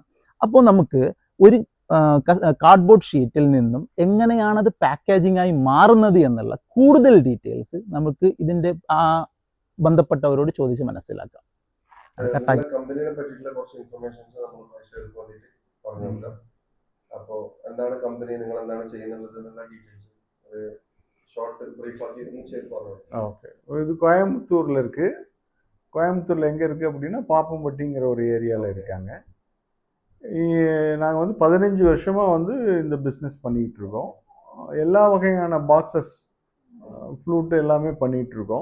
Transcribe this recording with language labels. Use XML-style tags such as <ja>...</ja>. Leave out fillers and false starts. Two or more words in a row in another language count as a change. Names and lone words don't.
<ml>അപ്പോൾ നമുക്ക് ഒരു കാർഡ്ബോർഡ് ഷീറ്റിൽ നിന്നും എങ്ങനെയാണത് പാക്കേജിംഗ് ആയി മാറുന്നത് എന്നുള്ള കൂടുതൽ ഡീറ്റെയിൽസ് നമുക്ക് ഇതിൻ്റെ ബന്ധപ്പെട്ടവരോട് ചോദിച്ച് മനസ്സിലാക്കാം. കമ്പനിയെ പറ്റിയിട്ടുള്ള കുറച്ച് ഇൻഫർമേഷൻസ് നമ്മൾ പറഞ്ഞു. അപ്പോൾ എന്താണ് കമ്പനി, നിങ്ങൾ എന്താണ് ചെയ്യുന്നത് എന്നുള്ള ഡീറ്റെയിൽസ്</ml> <ta>ஷார்ட் பிரீஃபாக இனிஷியல் பண்ணுவோம். ஓகே, இது கோயம்புத்தூரில் இருக்குது. கோயம்புத்தூரில் எங்கே இருக்குது அப்படின்னா பாப்பம்பட்டிங்கிற ஒரு ஏரியாவில் இருக்காங்க. நாங்கள் வந்து 15 வருஷமாக வந்து இந்த பிஸ்னஸ் பண்ணிக்கிட்டு இருக்கோம். எல்லா வகையான பாக்ஸஸ், ஃப்ளூட்டு எல்லாமே பண்ணிகிட்ருக்கோம்.</ta>